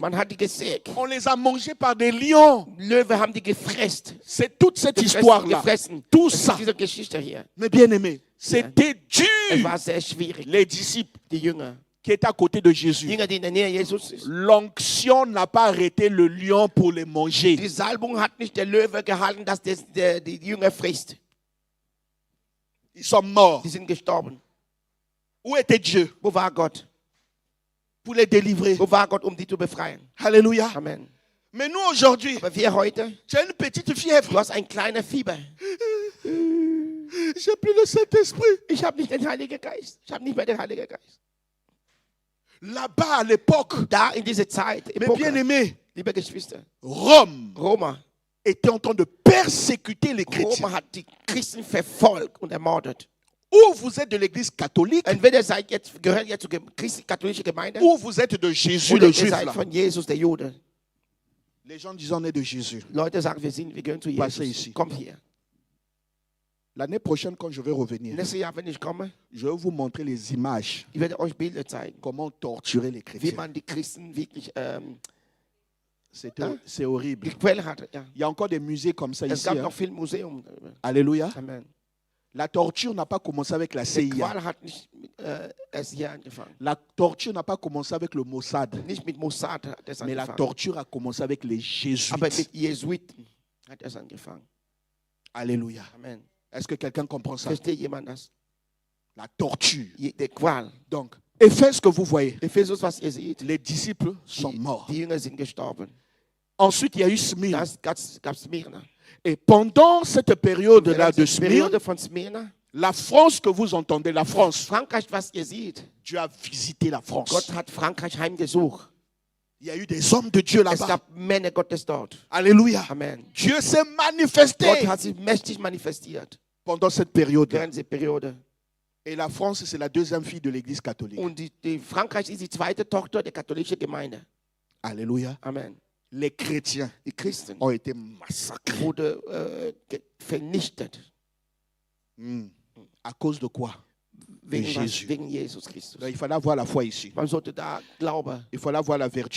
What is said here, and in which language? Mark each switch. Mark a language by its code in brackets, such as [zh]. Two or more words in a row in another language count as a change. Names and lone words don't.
[de] Man hat die gesägt. [fr] On les a mangés par des lions. [de] Löwe haben die gefressen. [fr] C'est toute cette histoire-là. [de] Gefressen. [fr] Tout [de] Das ist [fr] ça. [de] diese Geschichte hier. [fr] Mais bien aimé, c'était [de] Es [fr] dur. [de] war sehr schwierig. [fr] Les disciples [de] Die Jünger. [fr] qui étaient à côté de Jésus. [de] Jünger, die in der Nähe Jesus ist. [fr] L'onction n'a pas arrêté le lion pour les manger. [de] Die Salbung hat nicht der Löwe gehalten, dass die Jünger frisst. [fr] Ils sont morts. [de] Die sind gestorben. [fr] Où était Dieu [de] Wo war Gott? [fr] pour les délivrer? [de] Wo war Gott, um die zu befreien? [fr] Alléluia. [de] Amen. [fr] Mais nous aujourd'hui, [de] Aber wir heute, [fr] tu as une petite fièvre. [de] du hast ein kleiner Fieber. [fr] J'ai plus le Saint-Esprit. [de] Ich habe nicht den Heiligen Geist. Ich habe nicht mehr den Heiligen Geist. [fr] Là-bas, à l'époque, [de] Da in dieser Zeit, [fr] mes bien-aimés, [de] liebe Geschwister, [fr] Rome [de] Roma [fr] était en train de persécuter les chrétiens. [de] hat die Christen verfolgt und ermordet. [fr] Ou vous êtes de l'église catholique, [de] Entweder gehört ihr zur katholischen Gemeinde [fr] ou vous êtes de Jésus, [de] oder [fr] le [de] ihr [fr] juif. [de] seid [fr] Là. [de] von Jesus, der Jude. [fr] Les gens disent on est de Jésus. [de] Leute sagen, wir gehören zu [fr] Passez [de] Jesus. [fr] ici. [de] Komm hier. [fr] L'année prochaine, quand je vais revenir, [de] Nächstes Jahr, wenn ich komme, [fr] je vais vous montrer les images, [de] ich werde euch Bilder zeigen, [fr] comment torturer les [de] wie [fr] chrétiens. [de] man die Christen wirklich [fr] C'est horrible. [de] gequält hat. Ja. [fr] Il y a encore des musées comme ça [de] Es [fr] ici. [de] gab [fr] hein. [de] noch viel Museum. [fr] Alléluia. [de] Amen. [fr] La torture n'a pas commencé avec la [de] Die [fr] CIA. [de] Qual hat nicht erst hier angefangen. [fr] La torture n'a pas commencé avec le Mossad. [de] Nicht mit Mossad hat es [fr] Mais la [de] angefangen. [fr] torture a commencé avec les [de] Aber [fr] Jésuites. [de] mit Jesuiten hat es angefangen. [fr] Alléluia. [de] Amen. [fr] Est-ce que quelqu'un comprend ça? [de] Versteht jemand das? [fr] La torture. [de] Der Qual. [fr] Donc, Éphèse que vous voyez, [de] Ephesus, was ihr seht, [fr] les disciples sont morts. [de] die Jünger sind gestorben. [fr] Ensuite, il y a eu Smyrne. [de] Das gab Smyrna. [fr] Et pendant cette période-là de [de] Die [fr] Smyrne, [de] Periode von Smyrna. [fr] la France que vous entendez, la France, [de] Frankreich, was ihr seht, [fr] Dieu a visité la France. [de] Gott hat Frankreich heimgesucht. [fr] Il y a eu des hommes de Dieu [de] Es [fr] là-bas. [de] gab Männer Gottes dort. [fr] Alléluia. [de] Amen. [fr] Dieu s'est [de] Gott [fr] manifesté [de] hat sich mächtig manifestiert [fr] pendant cette période. [de] während dieser Periode. [fr] Et la France, c'est la deuxième fille de l'église catholique. [de] Und die Frankreich ist die zweite Tochter der katholischen Gemeinde. [fr] Alléluia. [de] Amen. [fr] Les chrétiens [de] Die Christen [fr] ont été massacrés. [de] wurden vernichtet. [fr] À cause de quoi? [de] Wegen, Jesus. wegen Jesus Christus. [fr] Donc, il fallait avoir la foi ici. [de] Man sollte da glauben. [fr] Il fallait avoir la vertu